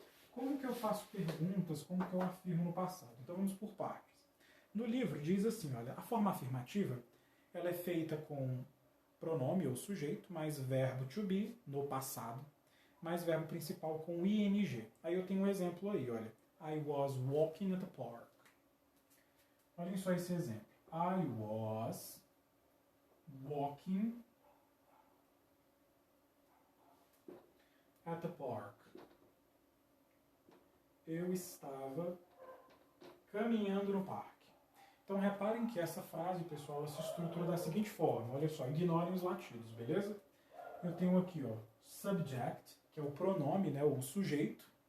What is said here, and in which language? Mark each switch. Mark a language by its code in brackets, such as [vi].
[pt] Como que eu faço perguntas? Como que eu afirmo no passado? Então vamos por partes. No livro diz assim, olha, a forma afirmativa ela é feita com pronome ou sujeito, mais verbo to be no passado, mais verbo principal com ing. Aí eu tenho um exemplo aí, olha. [en] I was walking at the park. [pt] Olhem só esse exemplo. [en] I was walking at the park. [pt] Eu estava caminhando no parque. Então reparem que essa frase, pessoal, ela se estrutura da seguinte forma. Olha só, ignorem os latidos, beleza? Eu tenho aqui, ó, subject, que é o pronome, né, o sujeito.